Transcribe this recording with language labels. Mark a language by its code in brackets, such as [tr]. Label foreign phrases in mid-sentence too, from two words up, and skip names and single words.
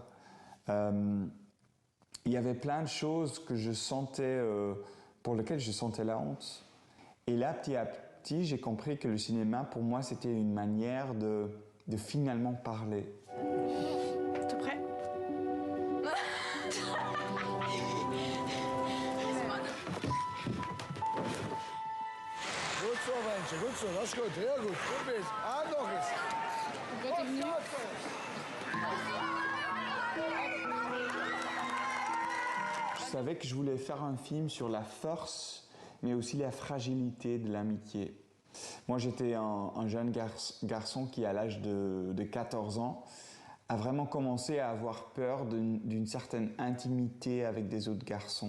[fr] Il y avait plein de choses que je sentais, pour lesquelles je sentais la honte. Et là, petit à petit, j'ai compris que le cinéma, pour moi, c'était une manière de finalement parler. T'es prêt? [nl] Goed zo, ventje. Goed zo. Dat is goed. Heel goed. Goed bezig. Ah, nog eens. [fr] Pourquoi t'es venu? Je savais que je voulais faire un film sur la force, mais aussi la fragilité de l'amitié. Moi, j'étais un jeune garçon qui, à l'âge de 14 ans, a vraiment commencé à avoir peur d'une certaine intimité avec des autres garçons.